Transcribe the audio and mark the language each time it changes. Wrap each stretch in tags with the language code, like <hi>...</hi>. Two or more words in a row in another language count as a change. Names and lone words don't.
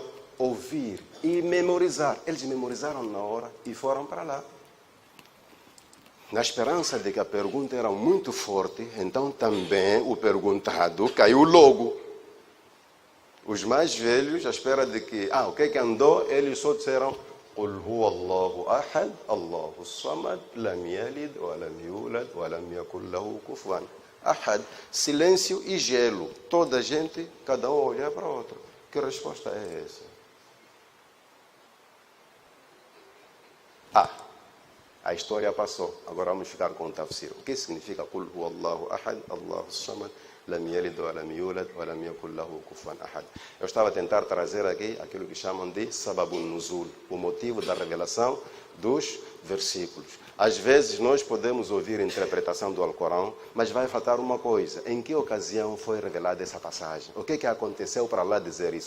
<pt>Ouvir e memorizar. Eles memorizaram na hora e foram para lá. Na esperança de que a pergunta era muito forte, então também o perguntado caiu logo. Os mais velhos, à espera de que, o que é que andou? Eles só disseram:</pt> <ar>قل هو الله أحد، الله الصمد، لم يلد، ولم يولد، ولم يكن له كفوا أحد.</ar> <pt>Silêncio e gelo. Toda a gente, cada um olhar para o outro. Que resposta é essa? A história passou. Agora vamos ficar com o tafsir. O que significa</pt> <ar>قل هو الله أحد، الله الصمد، لم يلد ولم يولد ولم يكن له كفوا أحد.</ar> <pt>Eu estava a tentar trazer aqui aquilo que chamam de</pt> <ar>سبب النزول,</ar> <pt>o motivo da revelação dos versículos. Às vezes nós podemos ouvir a interpretação do Alcorão, mas vai faltar uma coisa. Em que ocasião foi revelada essa passagem? O que aconteceu para lá dizer isso?</pt>